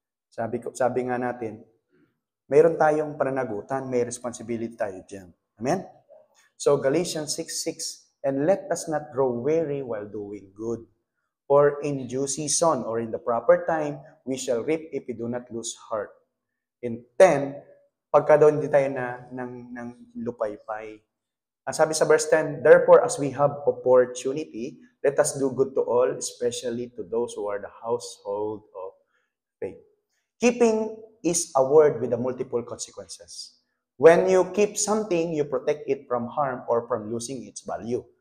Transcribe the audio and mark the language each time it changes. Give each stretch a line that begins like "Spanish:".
Filipino: Sabi nga natin, mayroon tayong pananagutan, may responsibility tayo dyan. Amen?
English: So, Galatians 6:6, and let us not grow weary while doing good. For in due season, or in the proper time, we shall reap if we do not lose heart.
Filipino: In 10, pagka daw hindi tayo ng lupaypay. Ang sabi sa verse 10,
English: therefore, as we have opportunity, let us do good to all, especially to those who are the household of faith. Keeping is a word with a multiple consequences. When you keep something, you protect it from harm or from losing its value.